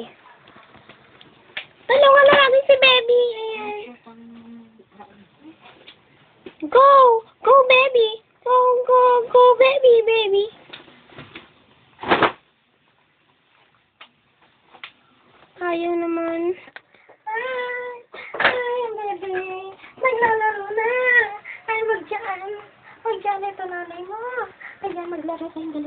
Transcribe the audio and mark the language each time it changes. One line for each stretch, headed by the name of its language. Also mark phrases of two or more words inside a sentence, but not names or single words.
Filipino: Tulungan na natin si baby. Ayan.
English: Go! Go, baby! Go, go, go, baby, baby!
Filipino: Ayaw naman. Ay, baby! Maglalaro na! Ay, wag dyan! Wag dyan, ito nanay mo! Ayan, maglaro tayong dalawa.